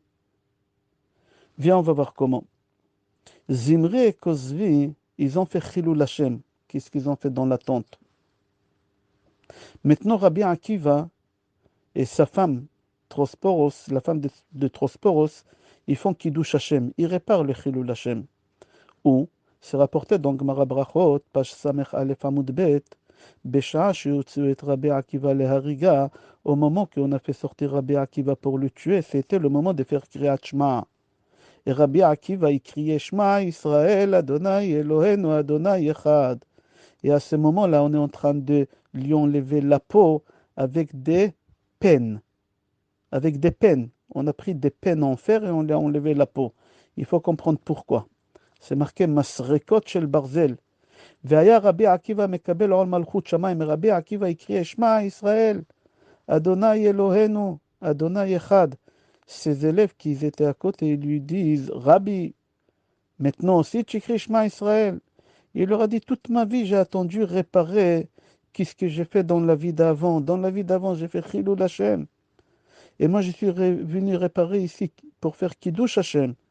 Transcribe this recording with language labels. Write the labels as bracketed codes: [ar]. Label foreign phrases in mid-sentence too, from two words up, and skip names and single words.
[fr] Viens, on va voir comment. Zimri et Kozvi, ils ont fait [he] חילול השם. [fr] Qu'est-ce qu'ils ont fait dans la tente? Maintenant, Rabbi Akiva et sa femme, Trosporos, la femme de Trosporos, ils font [he] קידוש השם, [fr] ils réparent le [he] חילול השם. [fr] Ou, c'est rapporté dans Gemara Brachot, page [he] סמך אלף עמוד ב, בשעה שהוציאו את רבי עקיבא להריגה, [fr] au moment qu'on a fait sortir Rabbi Akiva pour le tuer, c'était le moment de faire [he] קריאת שמע. [fr] Et Rabbi Akiva, il criait [he] שמע ישראל ה' אלוהינו ה' אחד. [fr] Et à ce moment-là, on est en train de lui enlever la peau avec des peines. Avec des peines. On a pris des peines en fer et on lui a enlevé la peau. Il faut comprendre pourquoi. C'est marqué [he] מסרקות של ברזל. והיה רבי עקיבא מקבל עול מלכות שמים. [fr] Rabbi Akiva écrit [he] שמע ישראל ה' אלוהינו ה' אחד. [fr] Ses élèves qui étaient à côté lui disent Rabbi, maintenant aussi tu écris [he] שמע ישראל. [fr] Il leur a dit toute ma vie j'ai attendu réparer qu'est-ce que j'ai fait dans la vie d'avant. Dans la vie d'avant j'ai fait [he] חילול השם. [fr] Et moi je suis venu réparer ici pour faire [he] קידוש השם.